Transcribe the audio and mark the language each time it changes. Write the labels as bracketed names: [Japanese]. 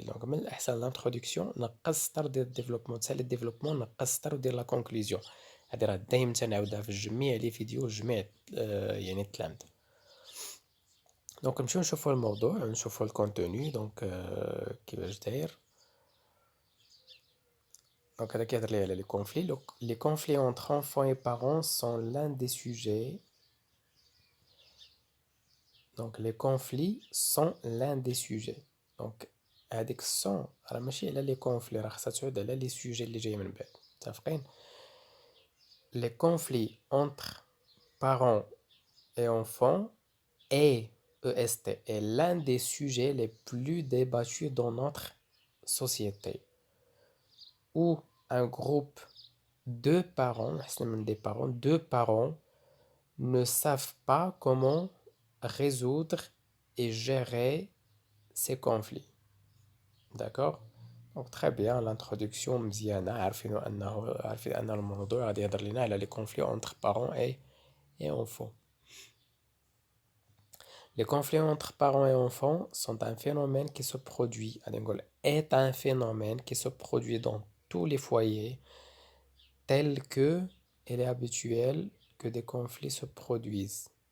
[Arabic] دونك من الاحسن لانتروداكسيون نقص سطر ديال الديفلوبمون، تسالي الديفلوبمون نقص سطر ودير لا كونكلوزيون. هادي راه دايما تنعاودها في جميع لي فيديو جميع التلامذ. دونك نمشيو نشوفو الموضوع، نشوفو الكونتوني. دونك كيفاش داير. دونك هذا كيهضر لي على لي كونفلي. [French] لي كونفلي entre enfants et parents sont l'un des sujets. Donc les conflits sont l'un des sujets. [Arabic] Donc هذيك الصون راه ماشي على لي كونفلي، راه خاصها تعود على لي سوجي اللي جاي من بعد. متفقين؟ [French] Les conflits entre parents et enfants est EST est l'un des sujets les plus débattus dans notre société, où un groupe de parents, deux parents ne savent pas comment résoudre et gérer ces conflits. D'accord. Donc très bien, l'introduction [Arabic] مزيانة. عارفين أن الموضوع غادي يهضر لنا على [French] les conflits entre parents et enfants. Les conflits entre parents et enfants sont un phénomène qui se produit, est un phénomène qui se produit dans tous les foyers, tel que il est habituel que des conflits se produisent.